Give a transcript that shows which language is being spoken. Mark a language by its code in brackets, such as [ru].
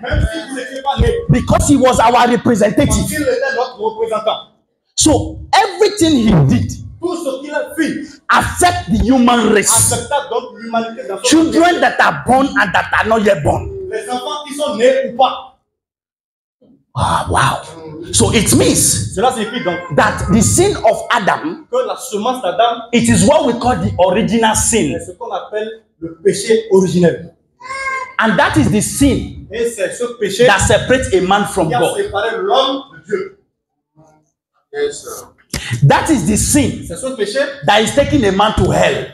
[fr] même si vous n'étiez pas nés, [en] because he was our [fr] parce [en] representative. [fr] qu'il était notre représentant. [en] So everything he did [fr] Tout ce qu'il a fait [en] affect the human race. [fr] affecta donc l'humanité dans son [en] Children that are born and that are not yet born. [fr] Les enfants qui sont nés ou pas. [en] Ah, wow. So it means [fr] Cela signifie donc [en] that the sin of Adam, [fr] que la semence d'Adam [en] it is what we call the original sin. [fr] est ce qu'on appelle le péché originel. [en] And that is the sin [fr] Et c'est ce péché [en] that separates a man from [fr] qui a [en] God. [fr] séparé l'homme de Dieu. [en] That is the sin [fr] C'est ce péché [en] that is taking a man to hell.